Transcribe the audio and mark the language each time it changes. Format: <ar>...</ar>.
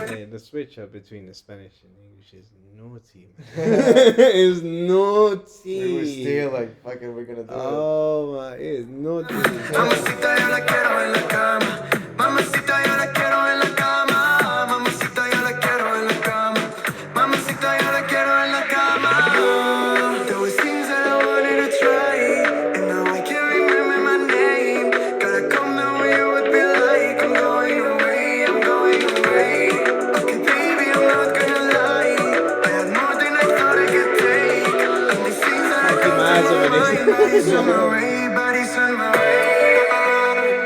<en>The switch up between the Spanish and English is naughty, man. It's naughty. We were still like, fucking, we're gonna do it. Oh my, it's naughty.</en> <es>Mamacita, yo la quiero en la cama. Mamacita, yo la quiero en la cama. Mamacita, yo la quiero en la cama. Mamacita, yo la quiero en la cama.</es> <en>There was things that I wanted to try, and now I can't remember my name. Gotta come down where you would be like, I'm going away, I'm going away. Okay, baby, I'm not gonna lie, I had more than I thought I could take. And these things that I come through my mind, body's on my way, body's on my way.</en>